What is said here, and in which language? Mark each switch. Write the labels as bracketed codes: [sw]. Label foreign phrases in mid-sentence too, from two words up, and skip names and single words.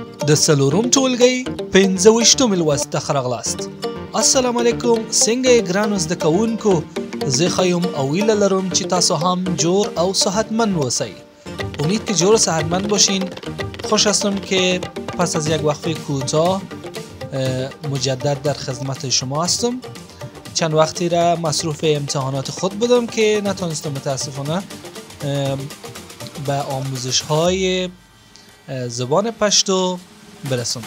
[ps] د سلورم ټولګي 25 لوست ته راغلاست. [ar] السلام علیکم، [ps] څنګه یې ګرانو زده کوونکو؟ زه ښه یم او هیله لرم چې تاسو هم جوړ او صحتمند اوسئ. [fa] امید که جور و صحتمند باشین. خوش هستم که پس از یک وقفه کوتاه مجدد در خدمت شما هستم. چند وقتی را مصروف امتحانات خود بودم که نتونستم متاسفانه به آموزش های زبان پشتو برسونم.